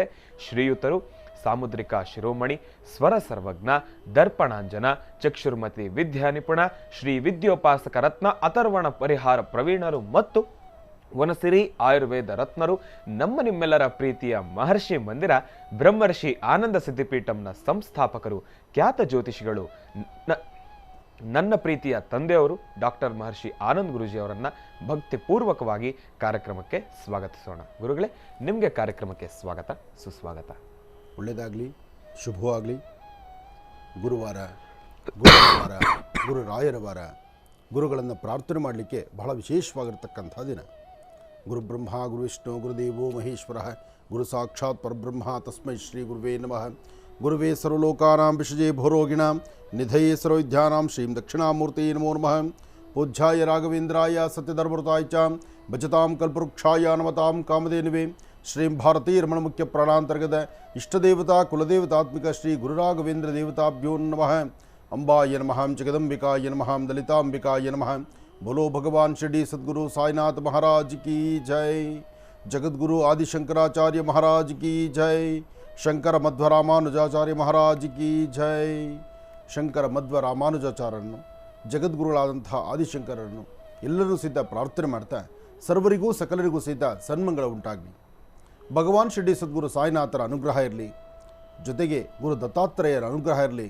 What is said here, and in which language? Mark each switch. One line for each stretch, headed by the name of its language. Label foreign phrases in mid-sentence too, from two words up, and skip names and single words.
Kannada: ಶ್ರೀಯುತರು ಸಾಮುದ್ರಿಕ ಶಿರೋಮಣಿ, ಸ್ವರ ಸರ್ವಜ್ಞ, ದರ್ಪಣಾಂಜನ, ಚಕ್ಷುರ್ಮತಿ ವಿದ್ಯಾ ನಿಪುಣ, ಶ್ರೀ ವಿದ್ಯೋಪಾಸಕ ರತ್ನ, ಅಥರ್ವಣ ಪರಿಹಾರ ಪ್ರವೀಣರು ಮತ್ತು ವನಸಿರಿ ಆಯುರ್ವೇದ ರತ್ನರು, ನಮ್ಮ ನಿಮ್ಮೆಲ್ಲರ ಪ್ರೀತಿಯ ಮಹರ್ಷಿ ಮಂದಿರ ಬ್ರಹ್ಮರ್ಷಿ ಆನಂದ ಸಿದ್ಧಿಪೀಠಂನ ಸಂಸ್ಥಾಪಕರು, ಖ್ಯಾತ ಜ್ಯೋತಿಷಿಗಳು, ನನ್ನ ಪ್ರೀತಿಯ ತಂದೆಯವರು ಡಾಕ್ಟರ್ ಮಹರ್ಷಿ ಆನಂದ್ ಗುರುಜಿ ಅವರನ್ನು ಭಕ್ತಿಪೂರ್ವಕವಾಗಿ ಕಾರ್ಯಕ್ರಮಕ್ಕೆ ಸ್ವಾಗತಿಸೋಣ. ಗುರುಗಳೇ, ನಿಮಗೆ ಕಾರ್ಯಕ್ರಮಕ್ಕೆ ಸ್ವಾಗತ, ಸುಸ್ವಾಗತ. ಒಳ್ಳೆಯದಾಗಲಿ, ಶುಭವಾಗಲಿ. ಗುರುವಾರ, ಗುರುವಾರ, ಗುರು ರಾಯರ ವಾರ, ಗುರುಗಳನ್ನು ಪ್ರಾರ್ಥನೆ ಮಾಡಲಿಕ್ಕೆ ಬಹಳ ವಿಶೇಷವಾಗಿರ್ತಕ್ಕಂಥ ದಿನ.
Sanskrit: ಗುರು ಬ್ರಹ್ಮ ಗುರು ವಿಷ್ಣು ಗುರುದೇವೋ ಮಹೇಶ್ವರ, ಗುರು ಸಾಕ್ಷಾತ್ ಪರಬ್ರಹ್ಮ ತಸ್ಮೈ ಶ್ರೀ ಗುರುವೇ ನಮಃ. ಗುರುವೇ ಸರ್ವಲೋಕಾನಾಂ ವಿಷಜೇ ಭೋರೋಗಿಣಾಂ ನಿಧಯೇ ಸರ್ವವಿದ್ಯಾನಾಂ ಶ್ರೀಂ ದಕ್ಷಿಣಾಮೂರ್ತಿ ನಮೋ ನಮಃ. ಪೂಜ್ಯಾಯ ರಾಘವೇಂದ್ರಾಯ ಸತ್ಯಧರ್ಮೃತಾಯ ಚ ಭಜತಾಂ ಕಲ್ಪವೃಕ್ಷಾಯ ನಮತಾಂ ಕಾಮಧೇನುವೇ ಶ್ರೀಂ ಭಾರತೀ ರಮಣ ಮುಖ್ಯ ಪ್ರಾಣಾಂತರ್ಗತ ಇಷ್ಟದೇವತಾ ಕುಲದೇವತಾತ್ಮಿಕ ಶ್ರೀ ಗುರುರಾಘವೇಂದ್ರ ದೇವತಾಭ್ಯೋ ನಮಃ. ಅಂಬಾಯ ನಮಃ, ಜಗದಂಬಿಕಾಯ ನಮಃ, ಲಲಿತಾಂಬಿಕಾಯ ನಮಃ.
Hindi: बोलो भगवान शिरडी सद्गुरु साईनाथ महाराज की जय. जगद्गुरु आदिशंकराचार्य महाराज की जय. शंकर मध्व रामानुजाचार्य महाराज की जय.
Kannada: ಶಂಕರ ಮಧ್ವ ರಾಮಾನುಜಾಚಾರ್ಯರನ್ನು, ಜಗದ್ಗುರುಗಳಾದಂಥ ಆದಿಶಂಕರರನ್ನು ಎಲ್ಲರೂ ಸಹಿತ ಪ್ರಾರ್ಥನೆ ಮಾಡ್ತಾ ಸರ್ವರಿಗೂ ಸಕಲರಿಗೂ ಸಹಿತ ಸನ್ಮಂಗಳ ಉಂಟಾಗಲಿ. ಭಗವಾನ್ ಶಿರಡಿ ಸದ್ಗುರು ಸಾಯಿನಾಥರ ಅನುಗ್ರಹ ಇರಲಿ, ಜೊತೆಗೆ ಗುರು ದತ್ತಾತ್ರೇಯರ ಅನುಗ್ರಹ ಇರಲಿ.